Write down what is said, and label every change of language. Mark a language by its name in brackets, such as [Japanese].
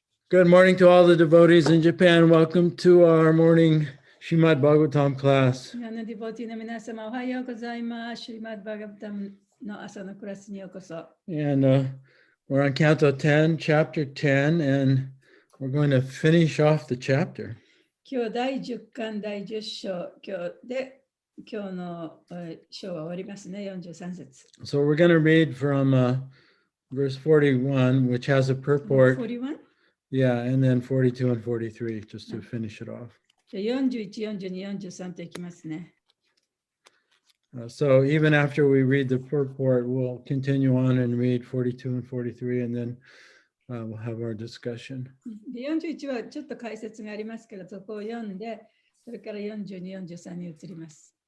[English] Good morning to all the devotees in Japan. Welcome to our morning Srimad Bhagavatam class. [Japanese] 日本のディボティの皆様、おはようございます。シリマッバガバタムの朝のクラスにようこそ。 [English] And we're on Canto 10, Chapter 10, and we're going to finish off the chapter. [Japanese] 今日第10巻第10章、今日の章は終わりますね、43節。 [English] So we're going to read from verse 41, which has a purport. 41? Yeah, and then 42 and 43, just to finish it off. [Japanese] じゃあ41、42、43といきますね。 [English] So even after we read the purport, we'll continue on and read 42 and 43, and then we'll have our discussion. [Japanese] で41はちょっと解説がありますけど、そこを読んで、それから42、43に移ります。